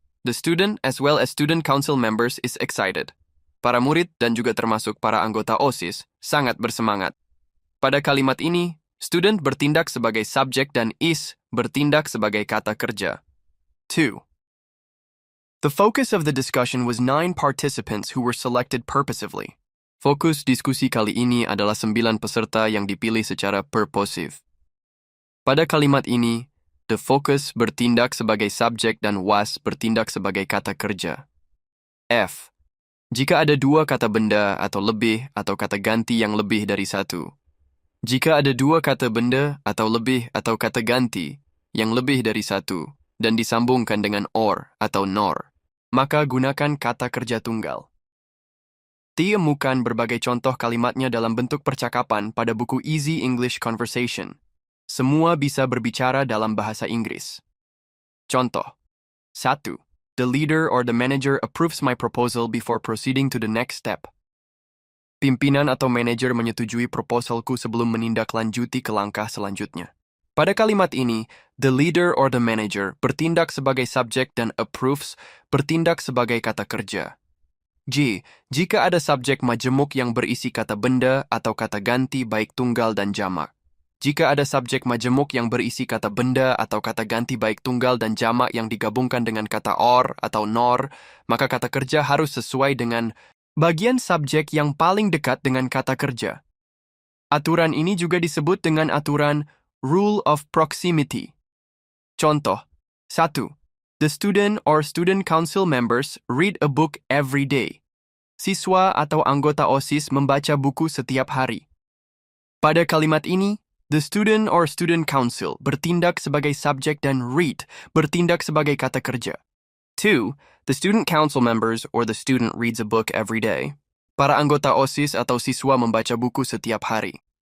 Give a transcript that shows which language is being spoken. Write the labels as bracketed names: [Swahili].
[English] The student as well as student council members is excited. [Indonesian] Para murid dan juga termasuk para anggota OSIS sangat bersemangat. Pada kalimat ini, student bertindak sebagai subjek dan is bertindak sebagai kata kerja. 2. [English] The focus of the discussion was 9 participants who were selected purposively. [Indonesian] Fokus diskusi kali ini adalah 9 peserta yang dipilih secara purposive. Pada kalimat ini, the focus bertindak sebagai subjek dan was bertindak sebagai kata kerja. F. Jika ada dua kata benda atau lebih atau kata ganti yang lebih dari satu. Jika ada dua kata benda atau lebih atau kata ganti yang lebih dari satu dan disambungkan dengan or atau nor, maka gunakan kata kerja tunggal. Temukan berbagai contoh kalimatnya dalam bentuk percakapan pada buku Easy English Conversation. Semua bisa berbicara dalam bahasa Inggris. Contoh, 1. [English] The leader or the manager approves my proposal before proceeding to the next step. [Indonesian] Pimpinan atau manajer menyetujui proposalku sebelum menindaklanjuti ke langkah selanjutnya. Pada kalimat ini, the leader or the manager bertindak sebagai subjek dan approves bertindak sebagai kata kerja. G. Jika ada subjek majemuk yang berisi kata benda atau kata ganti baik tunggal dan jamak. Jika ada subjek majemuk yang berisi kata benda atau kata ganti baik tunggal dan jamak yang digabungkan dengan kata or atau nor, maka kata kerja harus sesuai dengan bagian subjek yang paling dekat dengan kata kerja. Aturan ini juga disebut dengan aturan rule of proximity. Contoh, 1. [English] The student or student council members read a book every day. [Indonesian] Siswa atau anggota OSIS membaca buku setiap hari. Pada kalimat ini, the student or student council bertindak sebagai subjek dan read bertindak sebagai kata kerja. 2. [English] The student council members or the student reads a book every day. [Indonesian] Para anggota OSIS atau siswa membaca buku setiap hari.